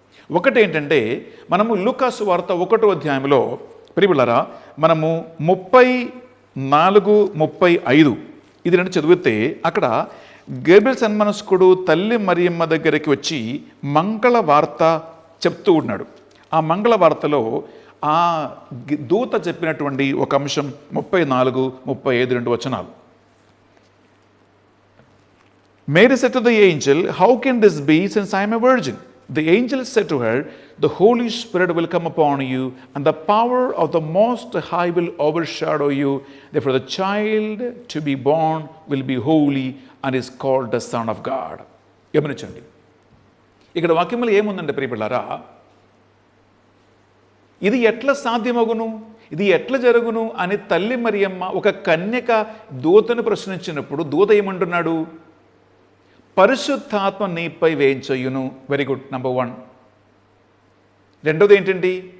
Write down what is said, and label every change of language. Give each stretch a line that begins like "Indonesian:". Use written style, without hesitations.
Telugu: ఒకటి ఏంటంటే, మనము లూకా సువార్త 1వ అధ్యాయంలో ప్రియబిడ్డలారా మనము 34, 35 ఇది 2 చదివితే, అక్కడ గేబ్రియల్ సన్మనస్కుడు తల్లి మరియమ్మ దగ్గరికి వచ్చి మంగళ వార్త చెప్తూ ఉన్నాడు. ఆ మంగళ వార్తలో ఆ దూత చెప్పినటువంటి ఒక అంశం 34, 35 2 వచనాలు.
English: Mary said to the angel, how can this be since I am a virgin? The angel said to her, the Holy Spirit will come upon you and the power of the Most High will overshadow you. Therefore the child to be born will be holy and is called the Son of God.
Telugu: గమనించండి, ఇక్కడ వాక్యంలో ఏముందంటే ప్రియబిడ్డలారా, ఇది ఎట్లా సాధ్యమగును, ఇది ఎట్లా జరుగును అని తల్లి మరియమ్మ ఒక కన్యక దూతను ప్రశ్నించినప్పుడు దూత ఏమంటున్నాడు? పరిశుద్ధాత్మ నీపై వేయించయును.
English: very good,
Telugu: number 1. రెండోది ఏంటండి?